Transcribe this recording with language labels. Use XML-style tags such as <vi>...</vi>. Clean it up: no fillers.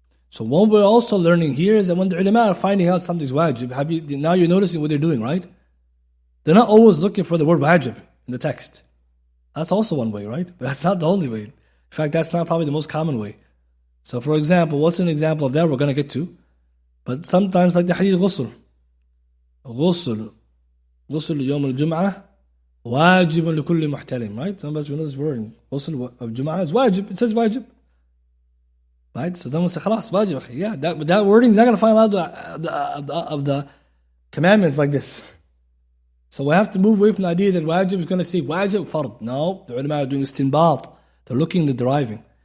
<en>So what we're also learning here is that when the ulama are finding out something's wajib, now you're noticing what they're doing, right? They're not always looking for the word wajib in the text. That's also one way, right? But that's not the only way. In fact, that's not probably the most common way. So for example, what's an example of that we're going to get to? But sometimes like the hadith ghusl.</en> <ar>غسل يوم الجمعة واجب لكل محتلم, right?</ar> <en>Sometimes we know this word. غسل of Jum'ah is wajib. It says wajib. Right? So then we say, خلاص, wajib. Yeah, that wording is not going to find a lot of the commandments like this. So we have to move away from the idea that wajib is going to say wajib, fard. No, the ulama are doing istinbat. They're looking at deriving.</en>